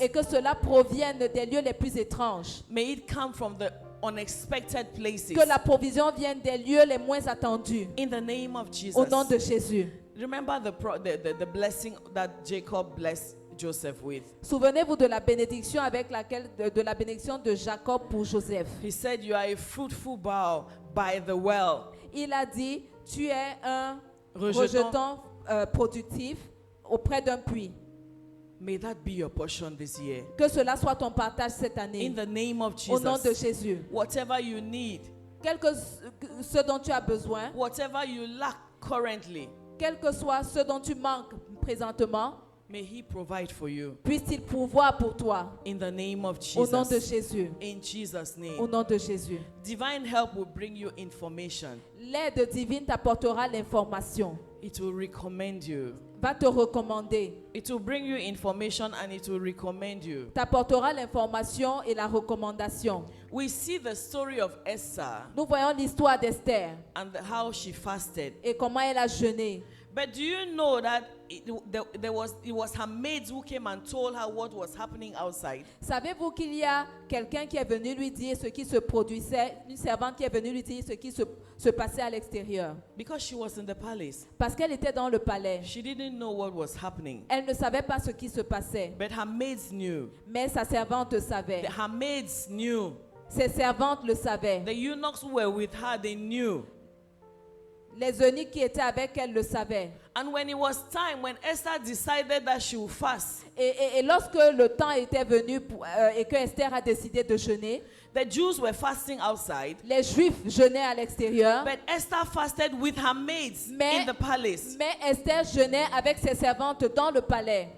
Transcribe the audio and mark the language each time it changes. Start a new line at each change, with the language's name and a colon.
French: et que cela provienne des lieux les plus étranges.
English: May it come from the unexpected places.
French: Que la provision vienne des lieux les moins attendus.
English: In the name of Jesus.
French: Au nom de Jésus.
English: Remember the blessing that Jacob blessed Joseph with.
French: Souvenez-vous de la bénédiction avec laquelle de la bénédiction de Jacob pour Joseph.
English: He said, "You are a fruitful bough by the well."
French: Il a dit, tu es un Rejeton. rejeton productif auprès d'un puits.
English: May that be your portion this year.
French: Que cela soit ton partage cette
English: In
French: année.
English: the name of
French: Au nom de
English: Jesus.
French: Jésus.
English: Whatever you need,
French: Quel que ce dont tu as besoin,
English: whatever you lack currently,
French: quel que soit ce dont tu manques présentement,
English: may He provide for you.
French: puisse-t-il pourvoir pour toi.
English: In the name of
French: Au nom de
English: Jesus.
French: Jésus.
English: In Jesus'
French: Au
English: name.
French: nom de Jésus.
English: Divine help will bring you information.
French: L'aide divine t'apportera l'information.
English: It will recommend you.
French: Va te recommander.
English: It will bring you information and it will recommend you.
French: T'apportera l'information et la recommandation.
English: We see the story of Esther
French: Nous voyons l'histoire d'Esther
English: and how she fasted.
French: et comment elle a jeûné.
English: But do you know that it was her maids who came and told her what was happening outside?
French: Savez-vous qu'il y a quelqu'un qui est venu lui dire ce qui se produisait, une servante qui est venue lui dire ce qui se passait à l'extérieur?
English: Because she was in the palace.
French: Parce qu'elle était dans le palais.
English: She didn't know what was happening.
French: Elle ne savait pas ce qui se passait.
English: But her maids knew.
French: Mais sa servante savait.
English: Her maids knew.
French: Ses servantes le savaient.
English: The eunuchs who were with her, they knew.
French: Les eunuques qui étaient avec elle le savaient.
English: And when it was time, when Esther decided that she would fast,
French: Et lorsque le temps était venu et que Esther a décidé de jeûner,
English: the Jews were fasting outside,
French: les Juifs jeûnaient à l'extérieur.
English: but Esther fasted with her maids
French: Mais-
English: in the palace.
French: Mais Esther jeûnait avec ses servantes dans le palais.